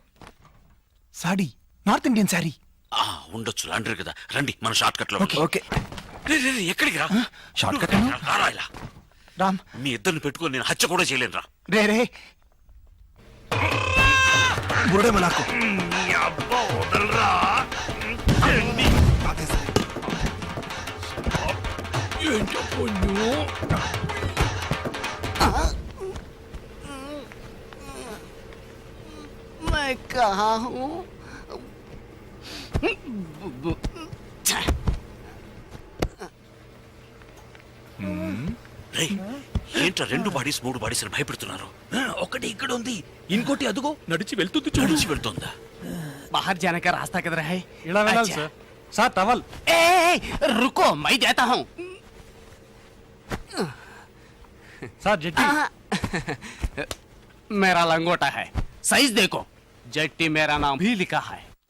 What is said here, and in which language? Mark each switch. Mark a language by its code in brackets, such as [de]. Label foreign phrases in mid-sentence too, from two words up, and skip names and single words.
[te] సాడీ, [en] North Indian saree. [te] ఉండొచ్చు, లాండ్రీ కదా. రండి మన [en] short cut [te] లో. ఓకే. ఎక్కడికి రా? [en] short cut. [te] రారా ఇలా. రామ్, మీ ఇద్దరిని పెట్టుకొని నేను హత్య కూడా చేయలేను రా. రే రే, బుడేమ నాకు. [hi] मैं कहा हूँ [te] రేయ్, ఏంట్రా రెండు బాడీస్ మూడు బాడీస్ అని భయపెడుతున్నారు? ఒకటి ఇక్కడ ఉంది, ఇంకోటి అదుగో నడిచి వెళ్తుంది చూడు. నడిచి వెళ్తుందా? [hi] बाहर जाने का रास्ता किधर है? [en] अच्छा। sir towel. [hi] रुको, मैं देता हूँ। [te] సార్ జెట్టి. [hi] मेरा लंगोटा है, साइज देखो। जट्टी मेरा नाम भी लिखा है।